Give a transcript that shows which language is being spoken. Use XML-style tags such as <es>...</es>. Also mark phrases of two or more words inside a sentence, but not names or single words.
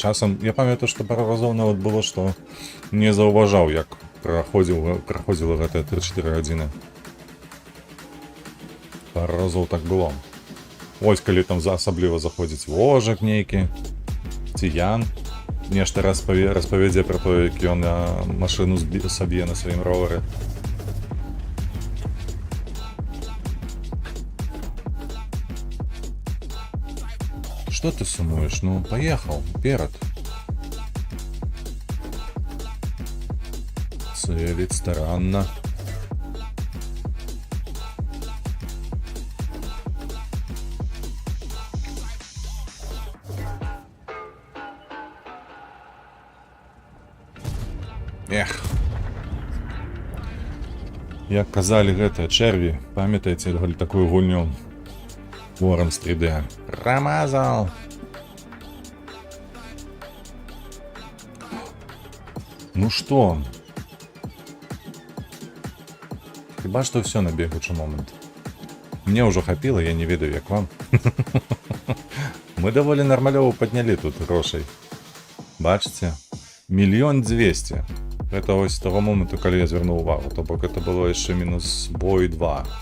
<be>Часам, я памятаю, што пару разоў нават было, што не заўважаў, як праходзіла гэтыя 3-4 гадзіны. пару разоў так было. Вось калі там асабліва заходзіць вожак нейкі, ці Ян, нешта распавядзе пра тое, як ён машыну саб'е на сваім ровары.</be> <ru>Что ты сумуешь? Ну, поехал, вперед.</ru> <be>Целить старанно. Эх. Як казалі гэтыя чэрві, памятаеце такую гульню Worms 3D?</be> <ru>Промазал. Ну что?</ru> <be>Хіба што ўсё на бегучы момант. Мне ўжо хапіла, я не ведаю, як вам. Мы даволі нармалёва паднялі тут грошай. Бачыце? 1 200 000. Это ось з таго моманту, калі я звярнуў увагу. То бок это было яшчэ мінус бой 2.</be>